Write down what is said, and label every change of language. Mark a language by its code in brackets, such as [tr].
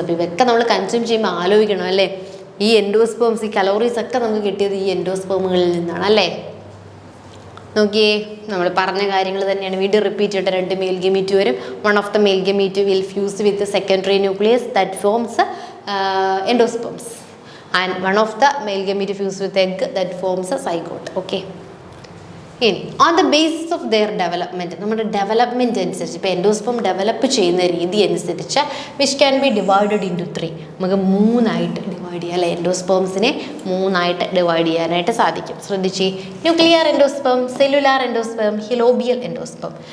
[ml] അപ്പോൾ ഇവയൊക്കെ നമ്മൾ കൺസ്യൂം ചെയ്യുമ്പോൾ ആലോചിക്കണം അല്ലേ, ഈ എൻഡോസ്പോംസ്, ഈ കലോറീസ് ഒക്കെ നമുക്ക് കിട്ടിയത് ഈ എൻഡോസ്പോമുകളിൽ നിന്നാണ് അല്ലേ. നോക്കിയേ, നമ്മൾ പറഞ്ഞ കാര്യങ്ങൾ തന്നെയാണ് വീണ്ടും റിപ്പീറ്റ് ചെയ്തിട്ട് 2 മെയിൽ ഗമീറ്റ് വരും. [en] One of the male gamete will fuse with secondary nucleus that forms endosperms. And one of the male gamete fused with egg that forms a zygote. Okay. [ml] ഇനി [en] on the basis of their development, [ml] നമ്മുടെ development അനുസരിച്ച് ഇപ്പോൾ endosperm develop ചെയ്യുന്ന രീതി അനുസരിച്ച് [en] Which can be divided into 3. [ml] നമുക്ക് 3ആയിട്ട് divide ചെയ്യാം അല്ലെ. എൻഡോസ്പോംസിനെ 3ആയിട്ട് ഡിവൈഡ് ചെയ്യാനായിട്ട് സാധിക്കും. ശ്രദ്ധിച്ച്, nuclear endosperm, cellular endosperm, ഹിലോബിയൽ endosperm.